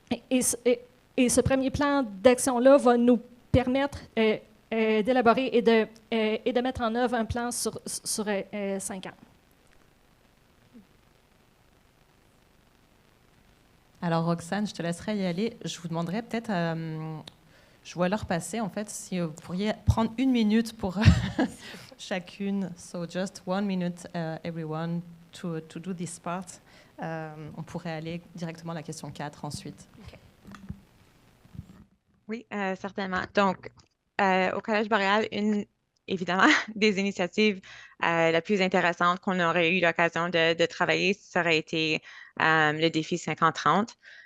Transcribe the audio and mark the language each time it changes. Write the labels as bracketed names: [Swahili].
[French] Et ce premier plan d'action-là va nous permettre d'élaborer et de mettre en œuvre un plan sur 5 ans. Alors, Roxane, je te laisserai y aller. Je vous demanderai peut-être, je vois l'heure passer, en fait, si vous pourriez prendre 1 minute pour chacune. [English] So, just 1 minute, everyone, to do this part. [French] On pourrait aller directement à la question 4 ensuite. [English] Okay. [French] Oui, certainement. Donc, au Collège Boréal, évidemment, des initiatives la plus intéressante qu'on aurait eu l'occasion de travailler, ça aurait été le défi 50-30.